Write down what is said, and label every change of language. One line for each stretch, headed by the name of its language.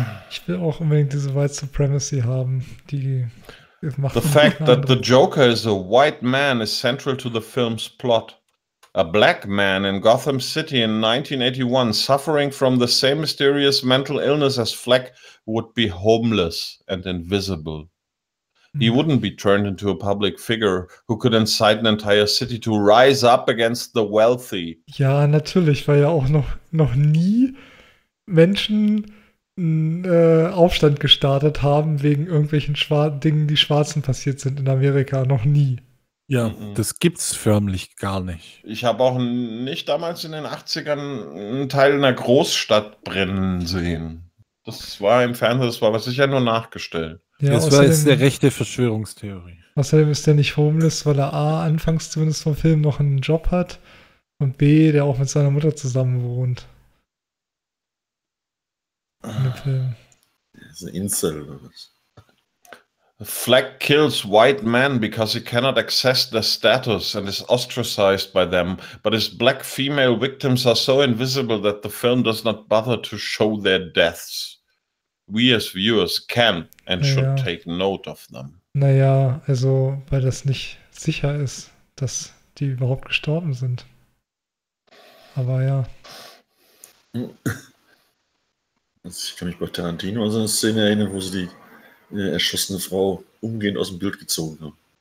German: Ich will auch unbedingt diese White Supremacy haben, die...
English: The fact that the Joker is a white man is central to the film's plot. A black man in Gotham City in 1981 suffering from the same mysterious mental illness as Fleck would be homeless and invisible. He wouldn't be turned into a public figure who could incite an entire city to rise up against the wealthy.
German: Ja, natürlich, weil ja auch noch nie Menschen Aufstand gestartet haben wegen irgendwelchen Dingen, die Schwarzen passiert sind in Amerika. Noch nie. Ja, Das gibt's förmlich gar nicht. Ich habe auch nicht damals in den 80ern einen Teil einer Großstadt brennen sehen. Das war im Fernsehen, das war was sicher nur nachgestellt. Ja, das war jetzt der rechte Verschwörungstheorie. Außerdem ist der nicht homeless, weil er A, anfangs zumindest vom Film noch einen Job hat und B, der auch mit seiner Mutter zusammen wohnt. Das ist ein Insel oder was?
English: Fleck kills white men because he cannot access their status and is ostracized by them, but his black female victims are so invisible that the film does not bother to show their deaths. We as viewers can and should take note of them.
German: Naja, also weil das nicht sicher ist, dass die überhaupt gestorben sind. Aber ja. Ich kann mich bei Tarantino an so eine Szene erinnern, wo sie die erschossene Frau umgehend aus dem Bild gezogen haben.